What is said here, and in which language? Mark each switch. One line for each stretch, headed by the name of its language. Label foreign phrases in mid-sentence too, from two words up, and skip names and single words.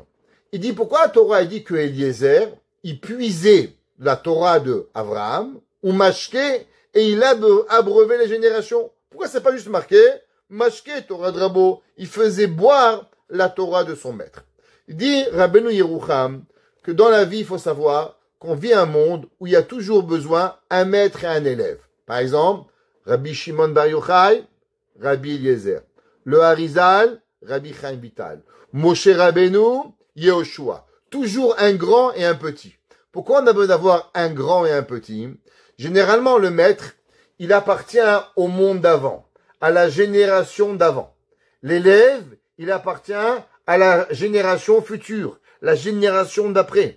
French: Il dit pourquoi la Torah dit que Eliezer, il puisait la Torah de Abraham, ou Mashke, et il abreuvé les générations. Pourquoi c'est pas juste marqué Mashke, Torah de Rabo, il faisait boire la Torah de son maître. Il dit Rabbeinu Yerucham que dans la vie, il faut savoir qu'on vit un monde où il y a toujours besoin un maître et un élève. Par exemple, Rabbi Shimon Bar Yochai, Rabbi Eliezer. Le Harizal, Rabbi Chaim Vital. Moshe Rabbeinu, Yehoshua. Toujours un grand et un petit. Pourquoi on a besoin d'avoir un grand et un petit? Généralement, le maître, il appartient au monde d'avant, à la génération d'avant. L'élève, il appartient à la génération future, la génération d'après.